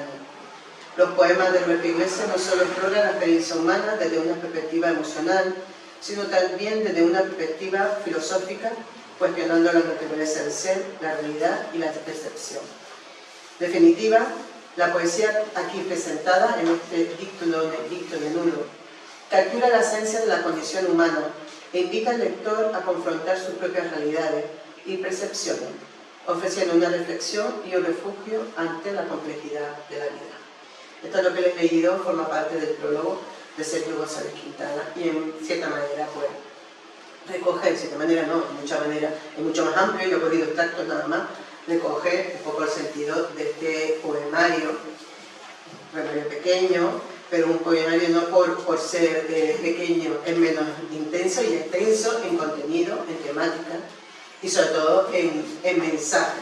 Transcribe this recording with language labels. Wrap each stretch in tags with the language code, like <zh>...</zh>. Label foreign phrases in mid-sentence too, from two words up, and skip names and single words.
<es>Los poemas de Roberto Iglesias no solo exploran la experiencia humana desde una perspectiva emocional, sino también desde una perspectiva filosófica, cuestionando la naturaleza del ser, la realidad y la percepción. En definitiva, la poesía aquí presentada en este dictum et nullo captura la esencia de la condición humana e invita al lector a confrontar sus propias realidades y percepciones, ofreciendo una reflexión y un refugio ante la complejidad de la vida. Esto es lo que les he leído, forma parte del prólogo de Sergio González Quintana y en cierta manera pues recoge, en cierta manera no, en mucha manera, es mucho más amplio, yo he podido extractos nada más, recoge un poco el sentido de este poemario pequeño, pero un poemario no por ser pequeño, es menos intenso y extenso en contenido, en temática y sobre todo en mensaje.</es>